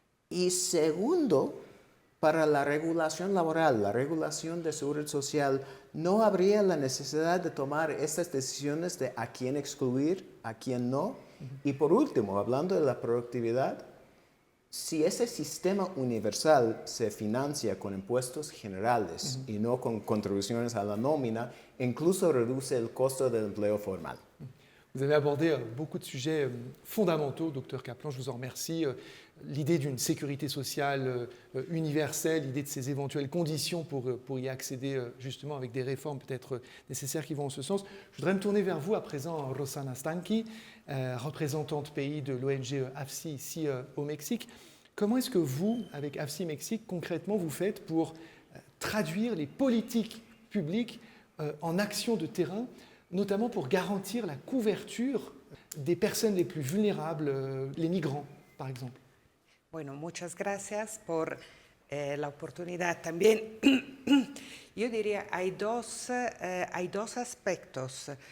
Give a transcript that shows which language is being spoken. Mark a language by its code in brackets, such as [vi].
[es] Y segundo, para la regulación laboral, la regulación de seguridad social, no habría la necesidad de tomar estas decisiones de a quién excluir, a quién no. Y por último, hablando de la productividad, si ese sistema universal se financia con impuestos generales y no con contribuciones a la nómina, incluso reduce el costo del empleo formal. [fr] Vous avez abordé beaucoup de sujets fondamentaux, Dr Kaplan, je vous en remercie. L'idée d'une sécurité sociale universelle, l'idée de ces éventuelles conditions pour y accéder justement avec des réformes peut-être nécessaires qui vont en ce sens. Je voudrais me tourner vers vous à présent, Rosana Stanky, représentante pays de l'ONG AFSI ici au Mexique. Comment est-ce que vous, avec AFSI Mexique, concrètement, vous faites pour traduire les politiques publiques en actions de terrain, notamment pour garantir la couverture des personnes les plus vulnérables, les migrants, par exemple? [es] Bueno, muchas gracias por la oportunidad. También yo diría, hay dos aspectos.